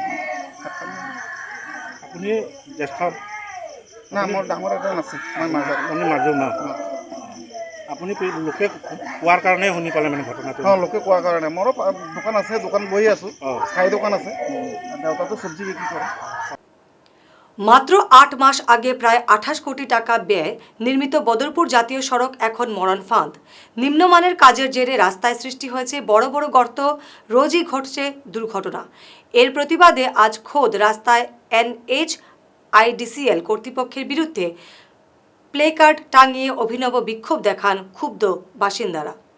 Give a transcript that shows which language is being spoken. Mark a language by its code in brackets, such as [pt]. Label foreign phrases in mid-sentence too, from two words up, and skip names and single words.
[as] আপুনি জ্যেষ্ঠ? না, মোৰ ডাঙৰ এজন আছে, মই মাজত। আপুনি মাজৰ না? আপুনি লোকে কোৱাৰ কাৰণে শুনি পালে মানে ঘটনাটো? অঁ, লোকে কোৱাৰ কাৰণে। মোৰো দোকান আছে, দোকান বহি আছোঁ, চাই দোকান আছে, দেউতাটো চব্জি বিক্ৰী কৰে। [bn] মাত্র 8 মাস আগে প্রায় 28 কোটি টাকা ব্যয় নির্মিত বদরপুর জাতীয় সড়ক এখন মরণ ফাঁদ। নিম্নমানের কাজের জেরে রাস্তায় সৃষ্টি হয়েছে বড় বড় গর্ত, রোজই ঘটছে দুর্ঘটনা। এর প্রতিবাদে আজ খোদ রাস্তায় NHIDCL কর্তৃপক্ষের বিরুদ্ধে প্লেকার্ড টাঙিয়ে অভিনব বিক্ষোভ দেখান ক্ষুব্ধ বাসিন্দারা।